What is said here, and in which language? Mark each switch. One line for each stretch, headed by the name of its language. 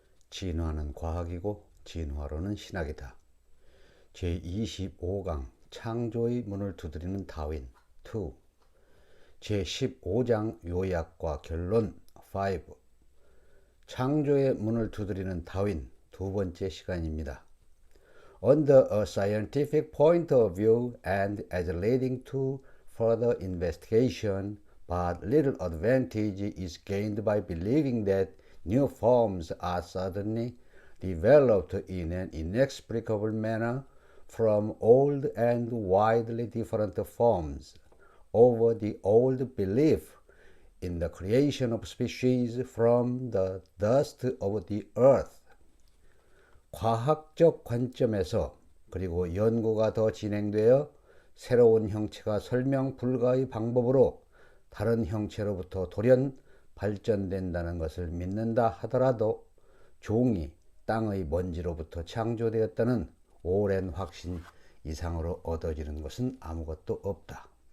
Korean: 진화는 과학이고 진화론은 신학이다. 제25강 창조의 문을 두드리는 다윈 2. 제15장 요약과 결론 5. 창조의 문을 두드리는 다윈 두 번째 시간입니다.
English: Under a scientific point of view and as leading to further investigation, but little advantage is gained by believing that new forms are suddenly developed in an inexplicable manner from old and widely different forms, over the old belief in the creation of species from the dust of the earth.
Korean: 과학적 관점에서 그리고 연구가 더 진행되어 새로운 형체가 설명 불가의 방법으로 다른 형체로부터 돌연 발전된다는 것을 믿는다 하더라도 종이 땅의 먼지로부터 창조되었다는 오랜 확신 이상으로 얻어지는 것은 아무것도 없다.